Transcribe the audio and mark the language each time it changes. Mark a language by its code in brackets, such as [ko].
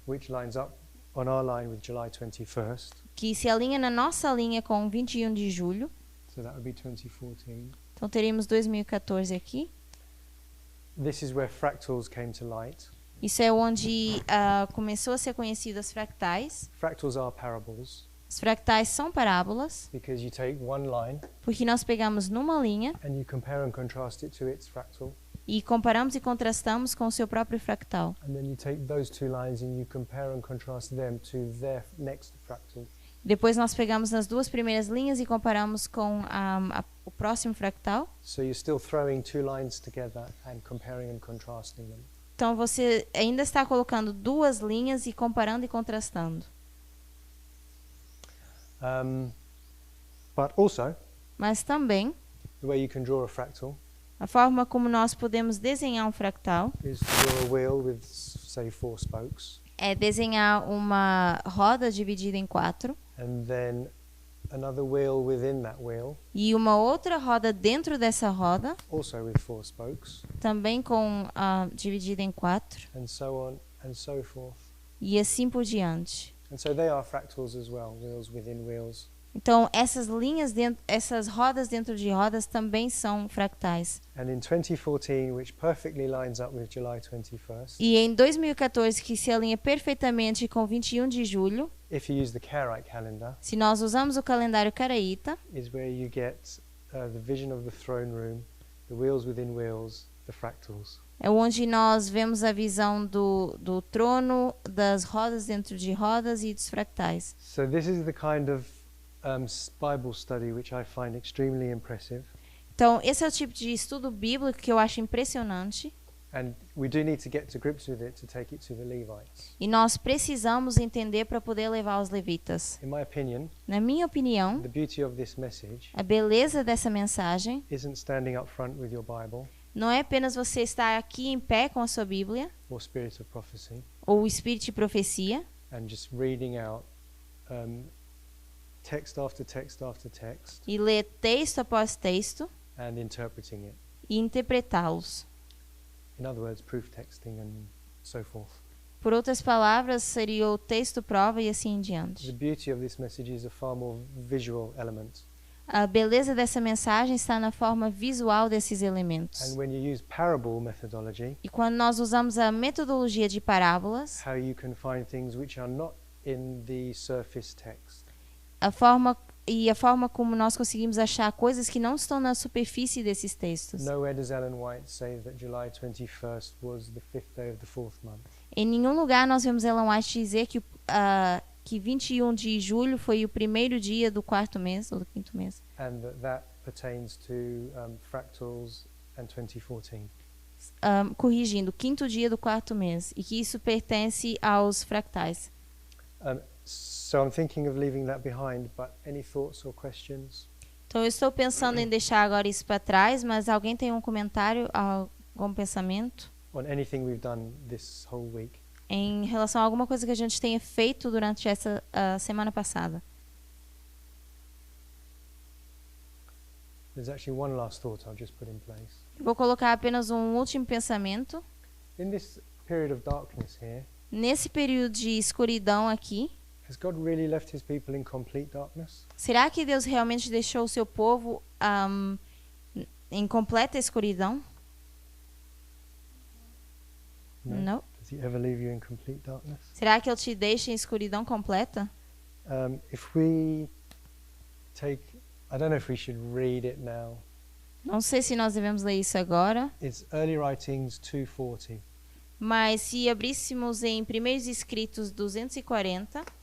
[en] which lines up on our line with July 21st. [pt] que se alinha na nossa linha com 21 de julho. [en] So that would be 2014. [pt] Então teríamos 2014 aqui. [en] This is where fractals came to light. [pt] Isso é onde começou a ser conhecido as fractais. [en] Fractals are parables. [pt] Os fractais são parábolas, [en] Because you take one line [pt] porque nós pegamos numa linha [en] and you compare and contrast it to its fractal. [pt] e comparamos e contrastamos com o seu próprio fractal. [en] And then you take those two lines and you compare and contrast them to their next fractal. [pt] Depois nós pegamos as duas primeiras linhas e comparamos com o próximo fractal. [en] So you're still throwing two lines together and comparing and contrasting them. [pt] Então você ainda está colocando duas linhas e comparando e contrastando. [en] But also, [pt] Mas também, [en] the way you can draw a fractal [pt] a forma como nós podemos desenhar um fractal [en] is to draw a wheel with, say, 4 spokes, [pt] é desenhar uma roda dividida em 4 [en] and then another wheel within that wheel, [pt] e uma outra roda dentro dessa roda, [en] also with 4 spokes, [pt] também dividida em 4, [en] and so on and so forth. [pt] e assim por diante. [en] And so they are fractals as well, wheels within wheels. [pt] Então, essas rodas dentro de rodas também são fractais. [en] And in 2014, which perfectly lines up with July 21st, [pt] E em 2014, que se alinha perfeitamente com 21 de julho, [en] if you use the Karaite calendar, [pt] se nós usamos o calendário caraíta, [en] is where you get the vision of the throne room, the wheels within wheels, the fractals. [pt] é onde nós vemos a visão do trono, das rodas dentro de rodas e dos fractais. [en] So this is the kind of Bible study which I find extremely impressive. [pt] Então, esse é o tipo de estudo bíblico que eu acho impressionante. [en] And we do need to get to grips with it to take it to the Levites. [pt] E nós precisamos entender para poder levar aos levitas. [en] In my opinion, [pt] Na minha opinião, [en] the beauty of this message [pt] a beleza dessa mensagem [en] isn't standing up front with your Bible [pt] não é apenas você estar aqui em pé com a sua Bíblia [en] or Spirit of Prophecy [pt] ou o Espírito de Profecia [en] and just reading out text after text after text [pt] e ler texto após texto [en] and interpreting it. [pt] e interpretá-los. [en] In other words, proof texting and so forth. [pt] Por outras palavras, seria o texto prova e assim em [en] The [pt] diante. [en] beauty of this message is a far more visual element. [pt] A beleza dessa mensagem está na forma visual desses elementos. [en] And when you use parable methodology, [pt] E quando nós usamos a metodologia de parábolas, [en] how you can find things which are not in the surface text. [pt] a forma como nós conseguimos achar coisas que não estão na superfície desses textos. [en] Nowhere does Ellen White say that July 21st was the 5th day of the 4th month. [pt] Em nenhum lugar nós vemos Ellen White dizer que 21 de julho foi o primeiro dia do quarto mês, ou do quinto mês. [en] And that pertains to fractals and 2014. [pt] corrigindo, quinto dia do quarto mês, e que isso pertence aos fractais. [en] So I'm thinking of leaving that behind, but any thoughts or questions? [pt] Então, eu estou pensando em deixar agora isso para trás, mas alguém tem um comentário, algum pensamento [en] On anything we've done this whole week? [pt] em relação a alguma coisa que a gente tenha feito durante essa semana passada? [en] There's actually one last thought I'll just put in place. [pt] Eu vou colocar apenas um último pensamento. [en] In this period of darkness here, [pt] Nesse período de escuridão aqui, [en] has God really left his people in complete darkness? [pt] será que Deus realmente deixou o seu povo em completa escuridão? Não. [en] Does he ever leave you in complete darkness? [pt] Será que Ele te deixa em escuridão completa? [en] If we take, I don't know if we should read it now. [pt] Não sei se nós devemos ler isso agora, [en] It's Early Writings 2:40. [pt] mas se abríssemos em Primeiros Escritos 240,